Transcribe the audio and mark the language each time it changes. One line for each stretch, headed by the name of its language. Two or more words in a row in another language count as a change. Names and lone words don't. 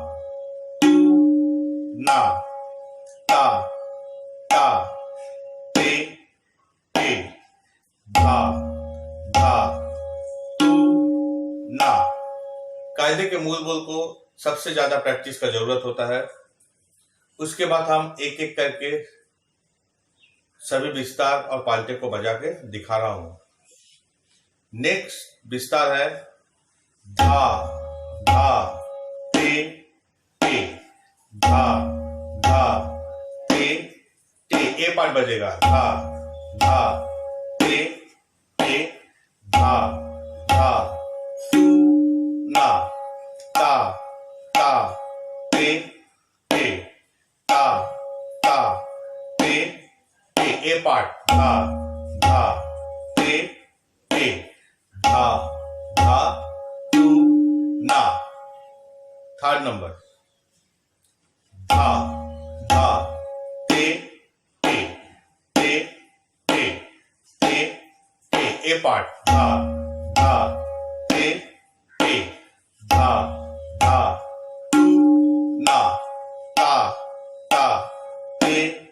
Hindi: ना ता ता ते धा धा ना। कायदे के मूल बोल को सबसे ज्यादा प्रैक्टिस का जरूरत होता है। उसके बाद हम एक एक करके सभी विस्तार और पाल्टे को बजा के दिखा रहा हूं। नेक्स्ट विस्तार है धा धा ते धा धा ते
English: A part बजेगा धा धा ते धा धा ना ता ता ते ता ता ते A part धा धा ते धा धा तू ना। third number धा धा ते A part धा धा ते धा धा तू ना ता ता ते